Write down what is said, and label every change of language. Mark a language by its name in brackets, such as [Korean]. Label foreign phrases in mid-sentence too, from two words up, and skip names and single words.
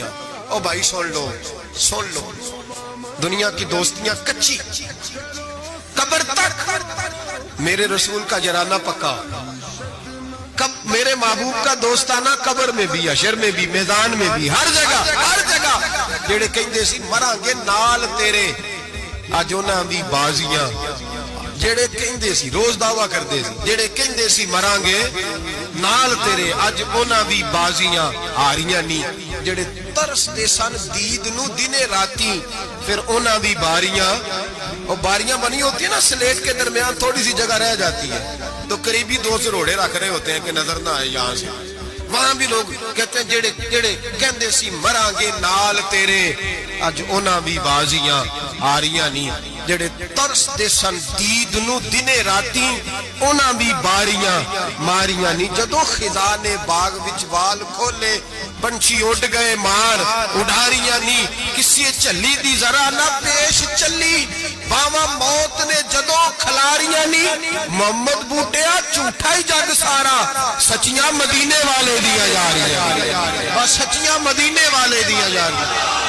[Urdu] او بھائی سن لو، سن لو، دنیا کی دوستیاں کچی، قبر تک میرے رسول کا جرانہ پکا، میرے محبوب کا دوستانہ قبر میں بھی، حشر میں بھی، میدان میں بھی، ہر جگہ، ہر جگہ۔ [Punjabi] جڑے کہندے سی مراں گے نال تیرے، اج انہاں دی بازیاں، جڑے کہندے سی روز دعویٰ کردے سی، جڑے کہندے سی مراں گے نال تیرے، اج انہاں دی بازیاں ہاریاں نہیں۔ جڑے ترس دے سن دید نو دنے راتی، پھر انہاں دی باریاں، [Urdu] اور باریاں بنی ہوتی ہیں نا سلیٹ کے درمیان تھوڑی سی جگہ رہ جاتی ہے، تو قریبی 2 سروڑے رکھ رہے ہوتے ہیں کہ نظر نہ آئے یہاں سے، وہاں بھی لوگ کہتے ہیں [Punjabi] جڑے کہندے سی مراں گے نال تیرے، اج انہاں بھی بازیاں آریاں نہیں۔ جڑے ترس دے سن دید نو دنے راتی، انہاں بھی باریاں ماریاں نہیں۔ جدو خزان باغ وچ وال کھولے، پنچھی اڑ گئے مار اڈاریاں نہیں۔ کسی چلی دی ذرا نہ پیش چلی، باواں موت نے جدو کھلاریاں نہیں۔ محمد بوٹیا جھوٹا ہی جگ سارا، سچیاں مدینے والے دیا جا رہی ہیں، بس سچیاں مدینے والے دیا جا رہی ہیں۔